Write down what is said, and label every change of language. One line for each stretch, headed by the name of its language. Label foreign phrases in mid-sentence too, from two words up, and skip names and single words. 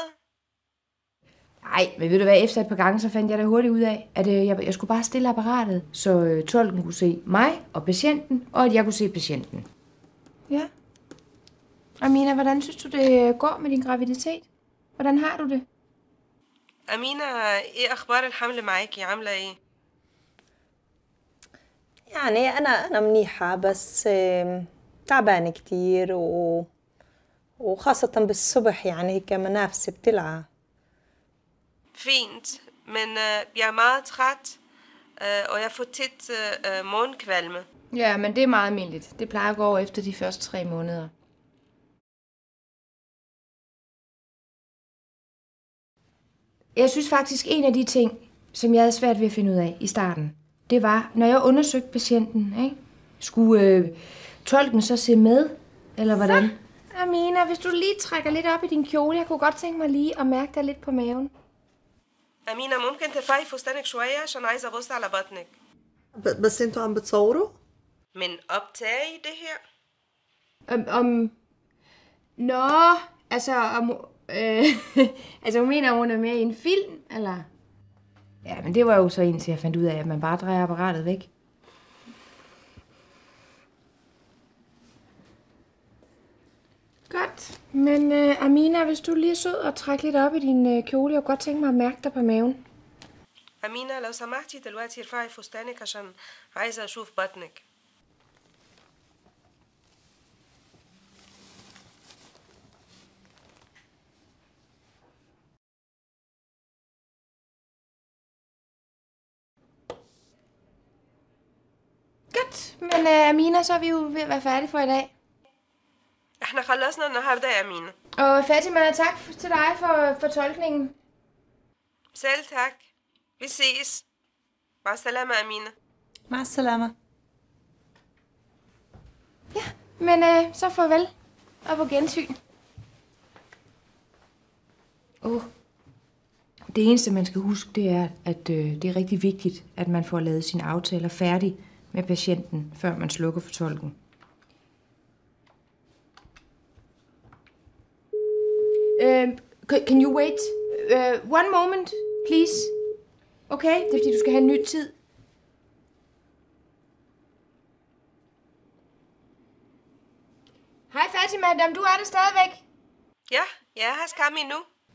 Danish: Nej, men ved du hvad, efter et par gange, så fandt jeg da hurtigt ud af, at jeg skulle bare stille apparatet, så tolken kunne se mig og patienten, og at jeg kunne se patienten. Ja. Amina, hvordan synes du, det går med din graviditet? Hvordan har du det?
Arabic: Amina, ايه اخبار الحمل معاكي عامله ايه؟ يعني أنا منيحة بس تعبانة كتير وخاصة بالصبح يعني هيك منافسي بتلعب.
Danish: Fint, men jeg er meget træt, og jeg får tit morgenkvalme. Ja, men det er meget almindeligt. Det plejer at gå over efter de første 3 måneder. Jeg synes faktisk, en af de ting, som jeg havde svært ved at finde ud af i starten, det var, når jeg undersøgte patienten, ikke? Skulle tolken så se med, eller hvordan? Så, Amina, hvis du lige trækker lidt op i din kjole, jeg kunne godt tænke mig lige at mærke dig lidt på maven.
Arabic: أمينة ممكن ترفعي فستانك شوية عشان عايزة أبص على بطنك. بس انتوا عم بتصوروا؟
Danish: Men optage det her? Nå, altså, altså hun mener, hun er med i en film, eller? Ja, men det var jo så indtil jeg fandt ud af, at man bare drejer apparatet væk. Godt, men Amina, hvis du lige er sød og trækker lidt op i din kjole, jeg kunne godt tænke mig at mærke dig på maven. أمينة لو سمحتي دلوقتي ارفعي فستانك عشان عايزة أشوف بطنك. Godt, men Amina, så er vi jo ved at være færdige for i dag. احنا خلصنا النهاردة يا أمينة. Og Fatima, tak til dig for tolkningen. Selv tak. Vi ses. مع السلامة أمينة. مع السلامة. Ja, men så farvel og på gensyn. Det eneste, man skal huske, det er, at det er rigtig vigtigt, at man får lavet sine aftaler færdig med patienten, før man slukker for tolken.
English: Can you wait? One moment, please.
Danish: Okay, det er fordi, du skal have en ny tid. Hej Fatima, du er der stadigvæk? Ja, jeg har skam endnu.